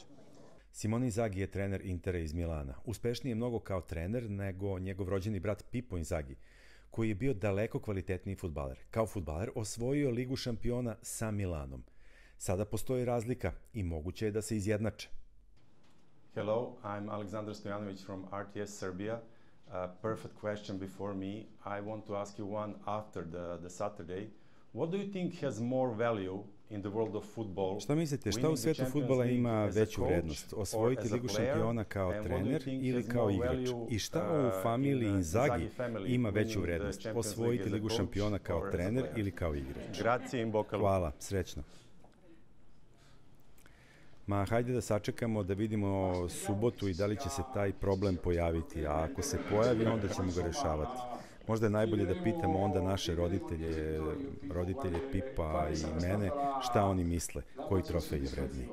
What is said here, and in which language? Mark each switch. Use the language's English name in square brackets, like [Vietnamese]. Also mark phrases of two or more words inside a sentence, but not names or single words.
[Serbian] Simone Inzaghi je trener Intera iz Milana. Uspešniji je mnogo kao trener nego njegov rođeni brat Pippo Inzaghi, koji je bio daleko kvalitetniji fudbaler. Kao fudbaler osvojio Ligu šampiona sa Milanom. Sada postoji razlika i moguće je da se izjednače. [English] Hello, I'm Aleksandar Stojanović from RTS Serbia. Perfect question before me. I want to ask you one after the Saturday. What do you think has more value in the world of football? [Serbian] Šta mislite, šta u svetu fudbala ima veću vrednost? Osvojiti Ligu šampiona kao trener ili kao igrač? I šta u familiji Inzaghi ima veću vrednost? Osvojiti Ligu šampiona kao trener ili kao igrač? [Italian] Grazie in bocca al lupo. [Serbian] Hvala, srećno. Ma, hajde da sačekamo da vidimo subotu i da li će se taj problem pojaviti, a ako se pojavi, onda ćemo ga rešavati. Možda je najbolje da pitamo onda naše roditelje Pipa i mene, šta oni misle, koji trofej je vredniji.